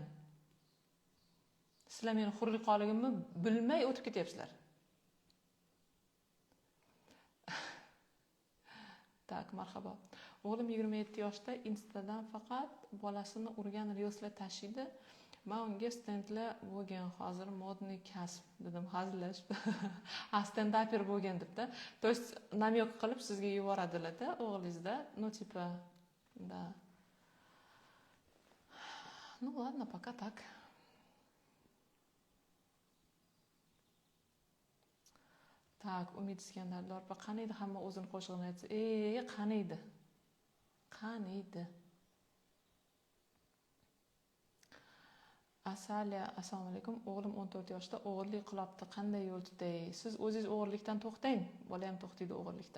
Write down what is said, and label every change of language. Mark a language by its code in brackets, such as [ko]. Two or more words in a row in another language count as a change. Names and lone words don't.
[uz] Sizlar meni hurliqoligimni bilmay o'tib ketyapsizlar. Tak, marhaba. O'g'lim 27 yoshda Instadan faqat bolasini urgan reelslar tashiydi. Men unga stendlar bo'lgan, hozir modniy kasb dedim, hazillashib. Stand-upper bo'lgan debda. [ru] То есть намек [uz] qilib sizga yuboradilar-da, o'g'lingizda, [ru] ну типа, да. Ну ладно, пока так. Так, [uz] Umid Iskandarlar, qaniydi hamma o'zini qo'shig'ini aytsa, qaniydi. Qaniydi. Asaliya, assalomu alaykum. O'g'lim 14 yoshda o'g'irlik qilibdi. Qanday yo'l tutay? Siz o'zingiz o'g'irlikdan to'xtang. Bola ham to'xtaydi o'g'irlikdan.